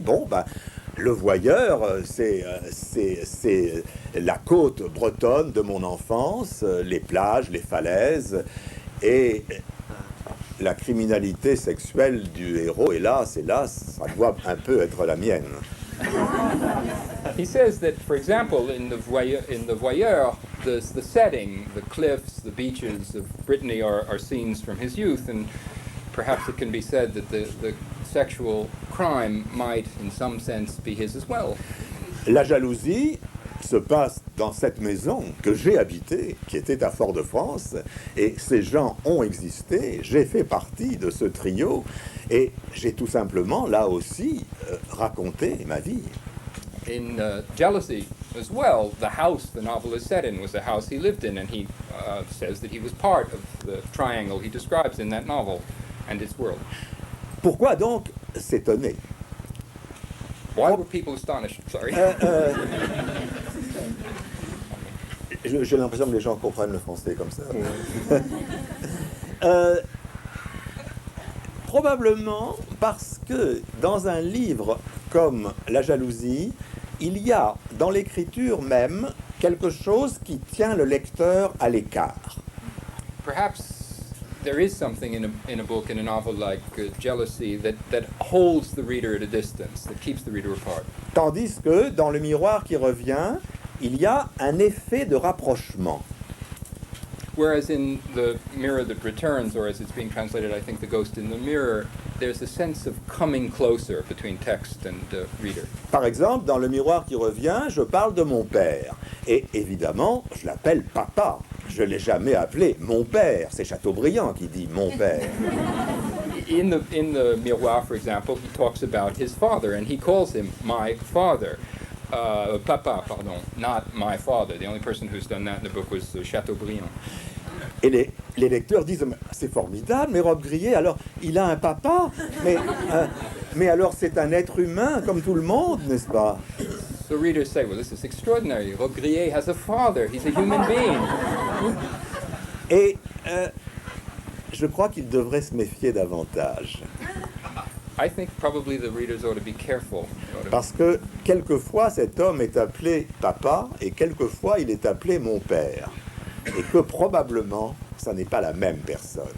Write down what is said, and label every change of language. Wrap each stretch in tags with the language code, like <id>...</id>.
<fr>Bon, ben, le voyeur, c'est la côte bretonne de mon enfance, les plages, les falaises, et la criminalité sexuelle du héros, hélas, ça doit un peu être la mienne.</fr> <en>He says that, for example, in the Voyeur, the setting, the cliffs, the beaches of Brittany are scenes from his youth, and perhaps it can be said that the sexual crime might, in some sense, be his as well.</en> <fr>La jalousie se passe dans cette maison que j'ai habitée, qui était à Fort-de-France, et ces gens ont existé, j'ai fait partie de ce trio, et j'ai tout simplement, là aussi, raconté ma vie.</fr> <en>In Jealousy as well, the house the novel is set in was a house he lived in, and he says that he was part of the triangle he describes in that novel and its world.</en> <fr>Pourquoi donc s'étonner?</fr> <en>Why were people astonished? Sorry.</en> <fr>J'ai l'impression que les gens comprennent le français comme ça. Probablement parce que dans un livre comme La jalousie, il y a dans l'écriture même quelque chose qui tient le lecteur à l'écart.</fr> <en>Perhaps there is something in a book, in a novel like Jealousy, that holds the reader at a distance, that keeps the reader apart.</en> <fr>Tandis que dans Le miroir qui revient, il y a un effet de rapprochement.</fr> <en>Whereas in The Mirror That Returns, or as it's being translated, I think The Ghost in the Mirror, there's a sense of coming closer between text and reader.</en> <fr>Par exemple, dans Le miroir qui revient, je parle de mon père. Et évidemment, je l'appelle papa. Je ne l'ai jamais appelé mon père. C'est Chateaubriand qui dit mon père.</fr> <en>In the Miroir, for example, he talks about his father, and he calls him my father. Papa, pardon, not my father. The only person who's done that in the book was Chateaubriand.</en> <fr>Et les lecteurs disent, c'est formidable, mais Rob Grillet, alors, il a un papa, mais alors c'est un être humain comme tout le monde, n'est-ce pas?</fr> <en>So readers say, well, this is extraordinary. Rob Grillet has a father. He's a human being.</en> <fr>Et je crois qu'il devrait se méfier davantage.</fr> <en>I think probably the readers ought to be careful.</en> <fr>Parce que quelquefois cet homme est appelé papa et quelquefois il est appelé mon père. Et que probablement ça n'est pas la même personne.</fr>